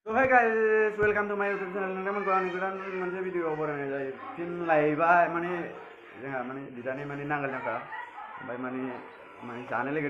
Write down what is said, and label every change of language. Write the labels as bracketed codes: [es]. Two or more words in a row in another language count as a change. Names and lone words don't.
[en] So hi guys, welcome to my YouTube channel. [brx] नोंथांमोनखौ आंनि गोदान मोनसे भिडिअ बरायनाय जायो। फिन लायबाय माने जोंहा माने बिदानि माने नांगोल जांख्रा ओमफ्राय माने जानो लुगैदों